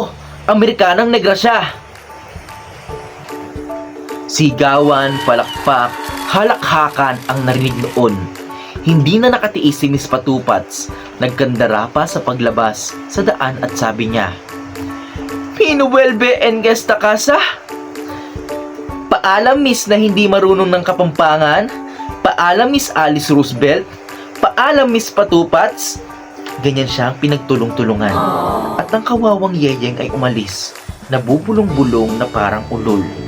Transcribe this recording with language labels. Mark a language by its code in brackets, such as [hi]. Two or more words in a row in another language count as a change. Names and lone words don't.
[tl] Amerikanang negra siya! Sigawan, palakpak, halakhakan ang narinig noon. Hindi na nakatiis si Miss Patupats. Nagkandara pa sa paglabas sa daan at sabi niya, [es] Pinuwelbe en esta casa? [tl] Paalam Miss na hindi marunong ng Kapampangan? Paalam Miss Alice Roosevelt? Paalam Miss Patupats? Ganyan siyang pinagtulong-tulungan. At ang kawawang yeyeng ay umalis, nabubulong-bulong na parang ulol.